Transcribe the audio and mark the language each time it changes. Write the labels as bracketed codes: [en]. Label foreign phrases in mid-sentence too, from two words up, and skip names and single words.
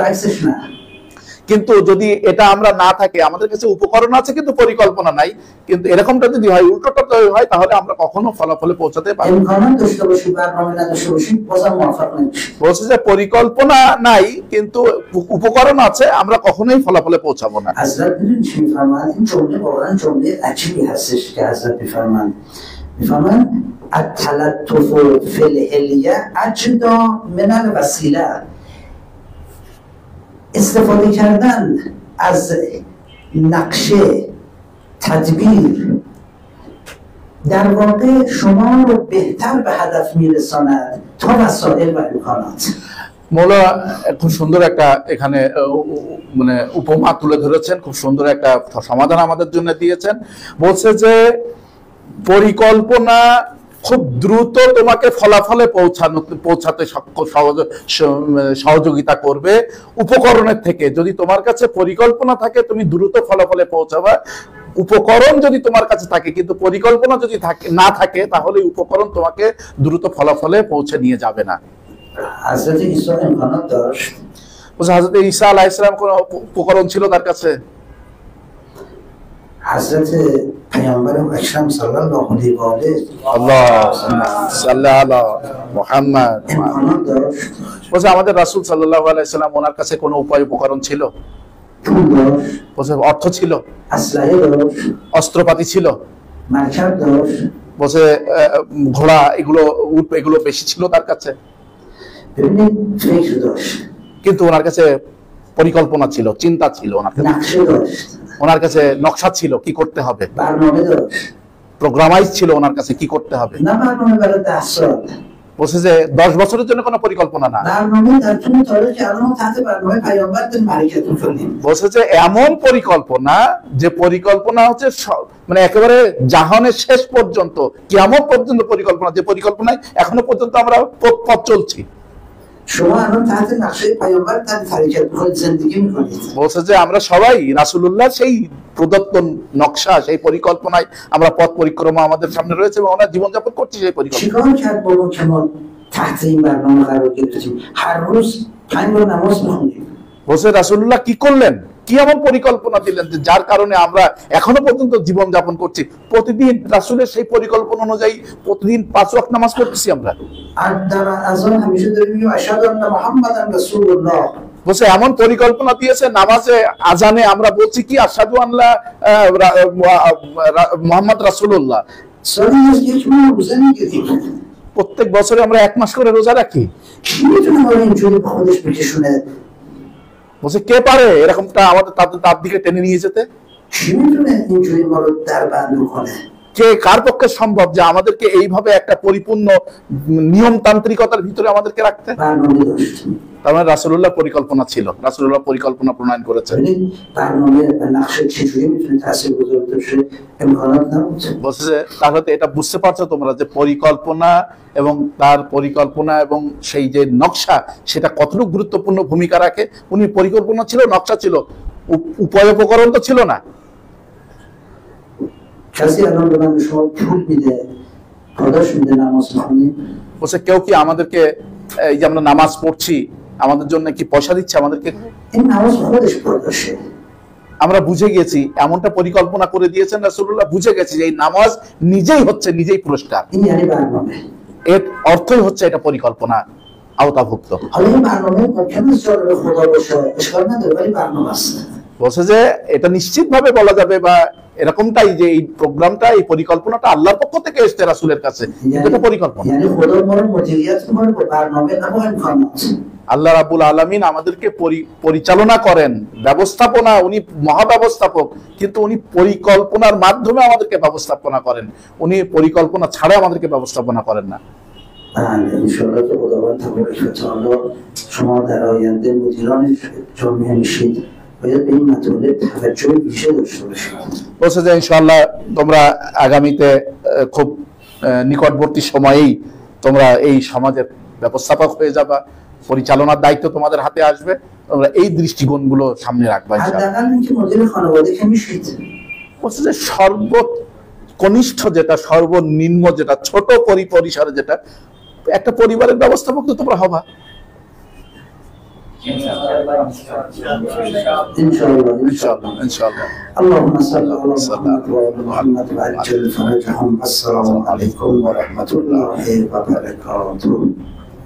[bn] কিন্তু যদি এটা আমরা না থাকে, আমাদের কাছে উপকরণ আছে কিন্তু পরিকল্পনা নাই, কিন্তু এরকমটা যদি হয়, উল্টোটা হয়, তাহলে আমরা কখনো ফলাফলে পৌঁছাতে পারবো না। বলছে যে পরিকল্পনা নাই কিন্তু উপকরণ আছে, আমরা কখনোই ফলাফলে পৌঁছাবো না। [fa] استفاده کردن از نقشه تدبیر در واقع شما رو بهتر به هدف میرساند تا وسایل و امکانات। [bn] মৌলা খুব সুন্দর একটা এখানে মানে উপমা তুলে ধরেছেন, খুব সুন্দর একটা সমাধান আমাদের জন্য দিয়েছেন। বলছে যে পরিকল্পনা খুব দ্রুত তোমাকে ফলাফলে পৌঁছাতে সহযোগিতা করবে উপকরণের থেকে। যদি তোমার কাছে পরিকল্পনা থাকে তুমি দ্রুত ফলাফলে পৌঁছাবে। উপকরণ যদি তোমার কাছে থাকে কিন্তু পরিকল্পনা যদি না থাকে, তাহলে উপকরণ তোমাকে দ্রুত ফলাফলে পৌঁছে নিয়ে যাবে না। হযরত ঈসা [ar] عليه السلام [bn] কোন উপকরণ ছিল তার কাছে? [fa] حضرت پیامبر اکرم [ar] صلی الله علیه و آله صلی الله محمد [fa] امکانات داشت। [bn] বলছে আমাদের রাসূল [ar] صلى الله عليه وسلم [bn] ওনার কাছে কোনো উপকরণ ছিল? [fa] پول داشت، [bn] বলছে অর্থ ছিল, [fa] اسلحه داشت، [bn] অস্ত্রপাতি ছিল, [fa] مرکب داشت। [bn] বলছে ঘোড়া, এগুলো বেশি ছিল তার কাছে। [fa] ببینید فکر داشت، [bn] কিন্তু ওনার কাছে পরিকল্পনা ছিল, চিন্তা ছিল, [fa] نقشه داشت، [bn] ওনার কাছে নকশা ছিল কি করতে হবে, [fa] برنامه داشت. [bn] প্রোগ্রামাইজ ছিল ওনার কাছে কি করতে হবে। [fa] نه برنامه برای 10 سال، [bn] বলছে যে 10 বছরের জন্য কোনো পরিকল্পনা না, [fa] برنامه در طول تاریخ که الان ما تحت برنامه پیامبر داریم حرکت می‌کنیم. [bn] বলছে যে এমন পরিকল্পনা যে পরিকল্পনা হচ্ছে মানে একেবারে জাহানের শেষ পর্যন্ত, কিয়ামত পর্যন্ত পরিকল্পনা, যে পরিকল্পনায় এখনো পর্যন্ত আমরা পথ চলছি। [fa] شما الان تحت نقشه پیامبر دارید حرکت می‌کنید، زندگی می‌کنید. [bn] বলছে যে আমরা সবাই রাসূলুল্লাহ সেই প্রদত্ত নকশা, সেই পরিকল্পনায় আমরা পথ পরিক্রমা আমাদের সামনে রয়েছে এবং আমরা জীবনযাপন করছি সেই পরিকল্পনা। [fa] چیکار کرد با ما که ما تحت این برنامه قرار گرفتیم؟ هر روز 5 بار نماز می‌خونیم. [bn] বলছে রাসূলুল্লাহ কি করলেন, কি এমন পরিকল্পনা দিলেন যে যার কারণে আমরা এখনো পর্যন্ত জীবনযাপন করছি? প্রতিদিন রাসূলের সেই পরিকল্পনা অনুযায়ী প্রতিদিন 5 ওয়াক্ত নামাজ পড়তেছি আমরা। [fa] আর در اذان همیشه داریم میگیم [ar] اشهد ان محمدن رسول الله. [bn] বলছে এমন পরিকল্পনা দিয়েছে, নামাজে আজানে আমরা বলছি কি [ar] أشهد الله محمد رسول الله. [fa] سالی یک ماه روزه میگیریم. [bn] প্রত্যেক বছরে আমরা 1 মাস করে রোজা রাখি। [fa] کی میتونه ما رو اینجوری به خودش بکشونه؟ [bn] বলছে কে পারে এরকমটা আমাদের তার দিকে টেনে নিয়ে যেতে? [fa] کی میتونه اینجوری ما رو در بند کنه؟ [bn] কে, কার পক্ষে সম্ভব যে আমাদেরকে এইভাবে একটা পরিপূর্ণ নিয়মতান্ত্রিকতার ভিতরে আমাদেরকে রাখতে? [fa] برنامه داشت. তার মানে রাসূলুল্লাহ পরিকল্পনা ছিল, রাসূলুল্লাহ পরিকল্পনা প্রণয়ন করেছেন। ببینید برنامه و نقشه چجوری میتونه تاثیرگذار باشه؟ امکانات نبود. [bn] বলছে তাহলে তো এটা বুঝতে পারছো তোমরা যে পরিকল্পনা এবং তার পরিকল্পনা এবং সেই যে নকশা সেটা কতটুকু গুরুত্বপূর্ণ ভূমিকা রাখে। উনি পরিকল্পনা ছিল, নকশা ছিল, উপায় উপকরণ তো ছিল না। [fa] کسی الان به من شما پول میده، پاداش میده نماز بخونیم؟ [bn] বলছে কেউ কি আমাদেরকে এই যে আমরা নামাজ পড়ছি আমাদের জন্য কি পয়সা দিচ্ছে আমাদেরকে? [fa] این نماز خودش پاداشه. [bn] আমরা বুঝে গেছি, এমনটা পরিকল্পনা করে দিয়েছেন রাসূলুল্লাহ, বুঝে গেছি যে এই নামাজ নিজেই হচ্ছে নিজেই পুরস্কার। [fa] این یعنی برنامه. [bn] এর অর্থই হচ্ছে এটা পরিকল্পনা আওতাভুক্ত। [fa] حالا این برنامه ممکنه جالب خدا باشه، اشکال نداره، ولی برنامه است. [bn] বলছে যে এটা নিশ্চিতভাবে বলা যাবে বা এরকমটাই যে এই প্রোগ্রামটা, এই পরিকল্পনাটা আল্লাহর পক্ষ থেকে এসেছে রাসূলের কাছে, কিন্তু এটা পরিকল্পনা। [fa] یعنی خدا ما رو مدیریت میکنه با برنامه نه با امکانات. [ar] الله رب العالمين [bn] আমাদেরকে পরিচালনা করেন, ব্যবস্থাপনা, উনি মহাব্যবস্থাপক, কিন্তু উনি পরিকল্পনার মাধ্যমে আমাদেরকে ব্যবস্থাপনা করেন, উনি পরিকল্পনা ছাড়া আমাদেরকে ব্যবস্থাপনা করেন না। [fa] بله انشاءالله که خداوند [ar] تبارک و تعالی [fa] شما در آینده مدیران جامعه میشید، باید به این مطالب توجه بیشتر داشته باشید. [bn] বলছে যে ইনশাআল্লাহ তোমরা আগামীতে খুব নিকটবর্তী সময়েই তোমরা এই সমাজের ব্যবস্থাপক হয়ে যাবা, পরিচালনার দায়িত্ব তোমাদের হাতে আসবে, তোমরা এই দৃষ্টিকোণগুলো সামনে রাখবা ইনশাআল্লাহ। [fa] حداقل اینکه مدیر خانواده که میشید. [bn] বলছে যে সর্বকনিষ্ঠ যেটা, সর্বনিম্ন যেটা, ছোট পরিসরে যেটা, একটা পরিবারের ব্যবস্থাপক তো তোমরা হবা ইনশাআল্লাহ ইনশাআল্লাহ ইনশাআল্লাহ। [ar] اللهم صل على محمد وعلى محمد وعجل فرجهم. السلام عليكم ورحمة الله وبركاته.